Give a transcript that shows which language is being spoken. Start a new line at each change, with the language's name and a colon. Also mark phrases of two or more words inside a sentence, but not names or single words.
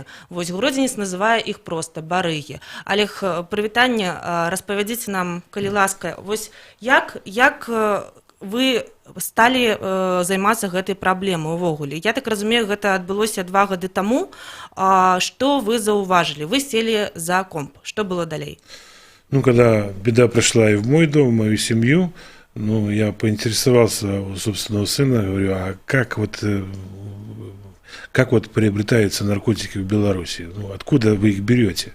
Belarusian: Вось, Гродзенец называе іх проста барыгі. Олег, прывітанне, распавядзіце нам, калі ласка, вось, як вы сталі займацца гэтай праблемай увогуле? Я так разумею, гэта адбылося 2 гады таму. Што вы заўважылі?
Russian: Вы сели за комп. Что было далей? Ну, когда беда пришла и в мой дом, в мою семью, ну, я поинтересовался у собственного сына, говорю, а как вот приобретаются наркотики в Беларуси? Ну, откуда вы их берете?